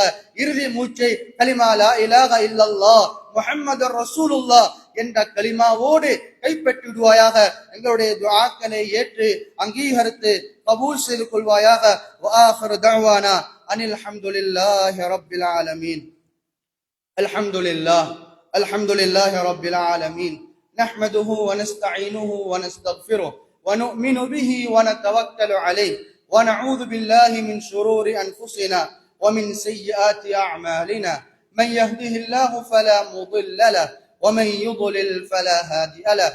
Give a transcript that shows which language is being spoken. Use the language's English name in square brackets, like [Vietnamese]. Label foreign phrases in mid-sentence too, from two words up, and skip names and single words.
[Tamil] இறுதி மூச்சை கலிமா [Arabic] لا إله إلا الله محمد رسول الله [Tamil] என்ற கலிமாவோடு கைப்பற்றிடுவாயாக. எங்களுடைய துஆக்களை ஏற்று அங்கீகரித்து கபூல் செய்து கொள்வாயாக. [Arabic] وآخر دعوانا أن الحمد لله رب العالمين. الحمد لله رب العالمين. نحمده ونستعينه ونستغفره ونؤمن به ونتوكل عليه ونعوذ بالله من شرور أنفسنا ومن سيئات أعمالنا. من يهده الله فلا مضل له ومن يضلل فلا هادي له.